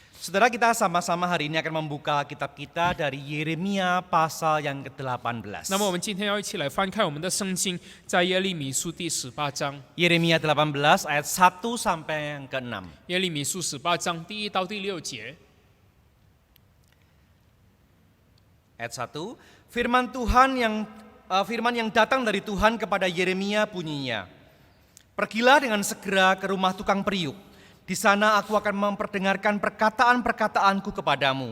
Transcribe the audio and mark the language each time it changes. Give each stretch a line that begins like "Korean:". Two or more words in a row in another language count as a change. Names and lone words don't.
Indonesian: Saudara, kita sama-sama hari ini akan membuka kitab kita dari Yeremia pasal yang ke-18.
Chinese: 那么我们今天要一起来翻开我们的圣经，在耶利米书第18章。
Indonesian: Yeremia 18 ayat 1 sampai yang ke-6.
Chinese: 耶利米书18章第1到第6节。
Indonesian: Ayat 1, firman yang datang dari Tuhan kepada Yeremia bunyinya, "Pergilah dengan segera ke rumah tukang periuk. Di sana aku akan memperdengarkan perkataan-perkataanku kepadamu.